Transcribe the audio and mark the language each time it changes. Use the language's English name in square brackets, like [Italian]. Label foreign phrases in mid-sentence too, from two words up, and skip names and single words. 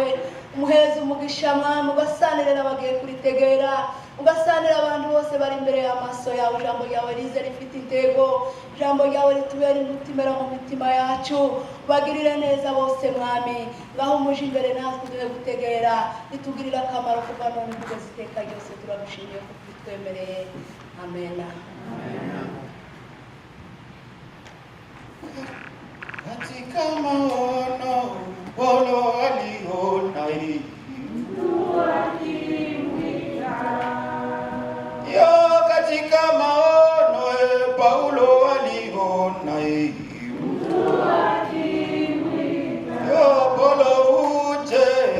[Kinyarwanda] Umuhezi umugisha mwami, ugasanire n'abagiye kuritegera, ugasanira abantu bose bari imbere y'amaso yawe. Ijambo ryawe rize rifite intego, ijambo ryawe ritubera imbutimera mu mitima yacu. Bagirire neza bose mwami, ngaho umuje imbere natwe duhe gutegera, ritugirira akamaro kuva none kugeza iteka ryose. Turagushimiye kuko utwemereye. Amen. [Swahili] Katika maono Paulo aliona hii, katika maono Paulo aliona hii, Paulo uje.